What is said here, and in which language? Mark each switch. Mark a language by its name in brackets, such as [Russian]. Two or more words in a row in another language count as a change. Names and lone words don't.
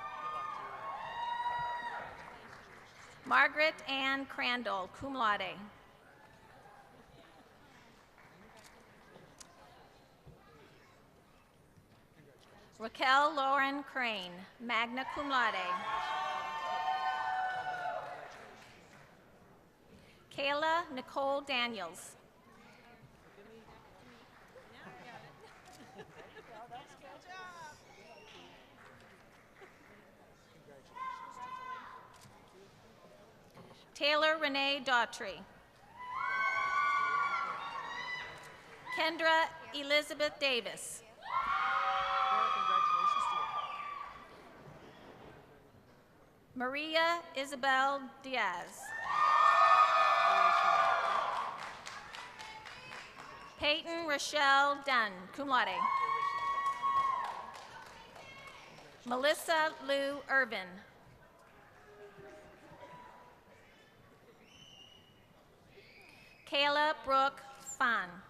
[English] Margaret Ann Crandall, [Latin] cum laude. [English] Raquel Lauren Crane, [Latin] magna cum laude. [English] Kayla Nicole Daniels. Taylor Renee Daughtry. Kendra Elizabeth Davis. Maria Isabel Diaz. Peyton Rochelle Dunn, [Latin] cum laude. [English] Melissa Lou Irvin. Kayla Brooke Fahn.